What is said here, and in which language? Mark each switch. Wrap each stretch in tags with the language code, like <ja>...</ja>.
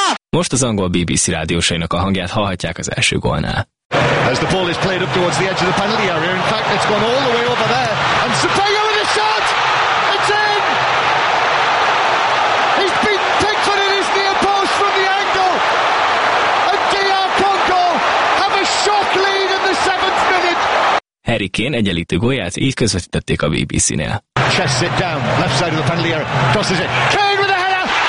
<hu>Most az angol BBC rádiósainak a hangját hallhatják az első gólnál.</hu> <en>As the ball is played up towards the edge of the penalty area, in fact it's gone all the way over there, and Sapayo with a shot! It's in! He's beat Pickford in his near post from the angle! And DR Congo have a shock lead in the 7th minute!</en> <hu>Harry Kane egyenlítő gólját így közvetítették a BBC-nél.</hu> <en>Chests it down, left side of the penalty area, crosses it, Kane with a header!</en>